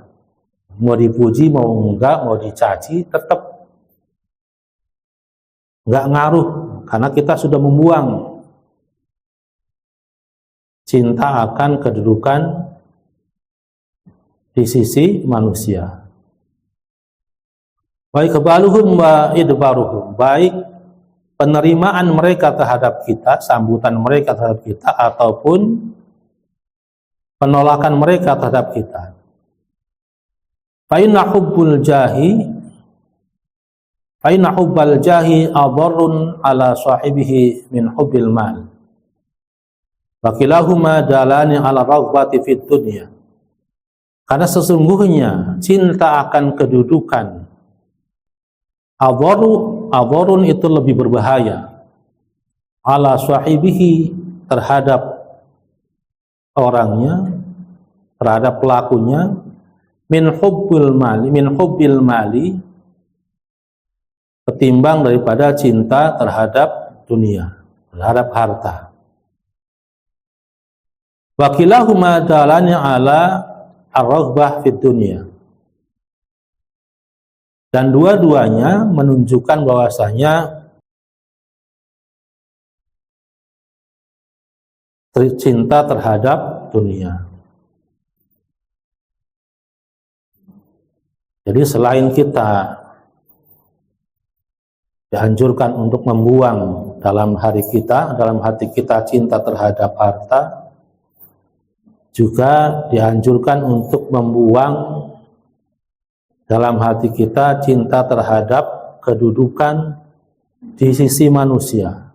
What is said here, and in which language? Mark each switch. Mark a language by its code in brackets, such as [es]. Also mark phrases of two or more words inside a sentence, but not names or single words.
[id] Mau dipuji, mau enggak, mau dicaci, tetap enggak ngaruh, karena kita sudah membuang cinta akan kedudukan di sisi manusia. [ar] Baik إقبالهم وإدبارهم, [id] baik penerimaan mereka terhadap kita, sambutan mereka terhadap kita, ataupun penolakan mereka terhadap kita. [ar] فإن حب الجاه أضر على صاحبه من حب المال. وكلاهما دالان على رغبة في الدنيا. [id] Karena sesungguhnya cinta akan kedudukan, adarun itu lebih berbahaya, [ar] على صاحبه, [id] terhadap orangnya, terhadap pelakunya, [ar] من حب المال, [id] ketimbang daripada cinta terhadap dunia, terhadap harta. [ar] وكلاهما دالان على الرغبة في الدنيا. [id] Dan dua-duanya menunjukkan bahwasanya cinta terhadap dunia. Jadi selain kita dianjurkan untuk membuang dalam hati kita cinta terhadap harta, juga dianjurkan untuk membuang dalam hati kita cinta terhadap kedudukan di sisi manusia.